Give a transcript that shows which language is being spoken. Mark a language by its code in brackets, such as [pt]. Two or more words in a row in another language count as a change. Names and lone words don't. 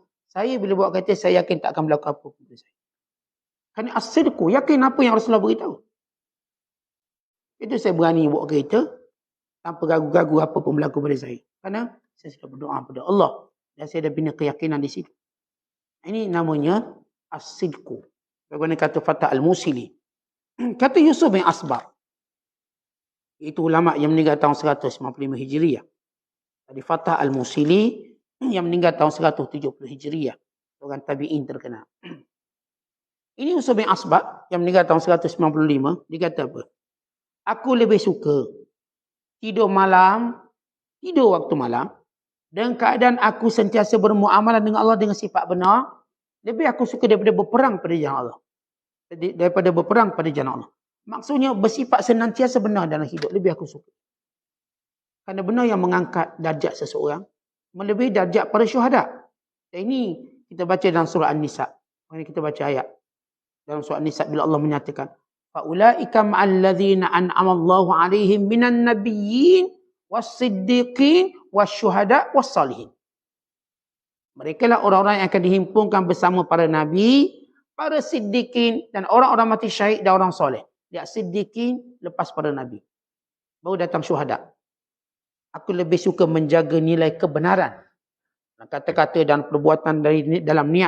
[ms] Saya bila buat kereta, saya yakin tak akan berlaku apa pada saya. Kerana as-sidqu, yakin apa yang Rasulullah beritahu. Itu saya berani bawa kereta, tanpa ragu-ragu apa pun berlaku pada saya. Kerana saya sudah berdoa pada Allah. Dan saya dah bina keyakinan di situ. Ini namanya as-sidqu. Bagaimana kata Fatah Al-Musili. Kata Yusuf bin Asbar. Itu ulama yang meninggal tahun 195 Hijriah. Tadi Fatah Al-Musili yang meninggal tahun 170 Hijriah. Orang tabi'in terkenal. Ini Yusuf bin Asbar yang meninggal tahun 195. Dia kata apa? Aku lebih suka tidur waktu malam, dengan keadaan aku sentiasa bermuamalah dengan Allah dengan sifat benar, lebih aku suka daripada berperang pada jalan Allah. Daripada berperang pada jalan Allah. Maksudnya bersifat senantiasa benar dalam hidup, lebih aku suka. Kerana benar yang mengangkat darjat seseorang, melebihi darjat para syuhada. Dan ini kita baca dalam surah An-Nisa. Kita baca ayat dalam surah An-Nisa bila Allah menyatakan, [ar] فَأُولَٰئِكَ مَعَ الَّذِينَ أَنْعَمَ اللَّهُ عَلَيْهِمْ مِنَ النَّبِيِّينَ وَالصِّدِّيقِينَ وَالشُّهَدَاءِ وَالصَّالِحِينَ. [ms] Mereka lah orang-orang yang akan dihimpunkan bersama para nabi, para siddiqin dan orang-orang mati syahid dan orang soleh. Lihat siddiqin lepas para nabi. Baru datang syuhada. Aku lebih suka menjaga nilai kebenaran. Kata-kata dan perbuatan dari dalam niat.